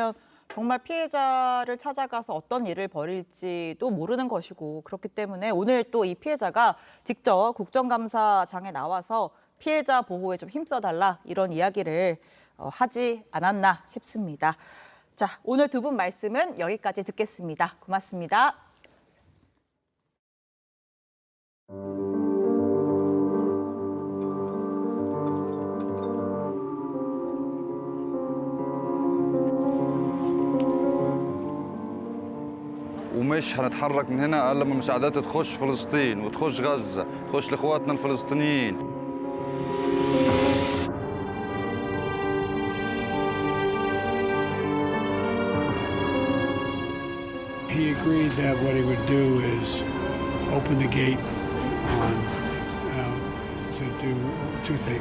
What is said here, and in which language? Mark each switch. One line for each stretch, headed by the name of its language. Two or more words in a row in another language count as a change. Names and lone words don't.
Korean: 그렇다면 정말 피해자를 찾아가서 어떤 일을 벌일지도 모르는 것이고 그렇기 때문에 오늘 또 이 피해자가 직접 국정감사장에 나와서 피해자 보호에 좀 힘써달라 이런 이야기를 하지 않았나 싶습니다. 자, 오늘 두 분 말씀은 여기까지 듣겠습니다. 고맙습니다.
Arabic: ومش هنتحرك من هنا الا لما المساعدات تخش فلسطين وتخش غزه، تخش لاخواتنا الفلسطينيين.
English: He agreed that what he would do is open the gate to do two things.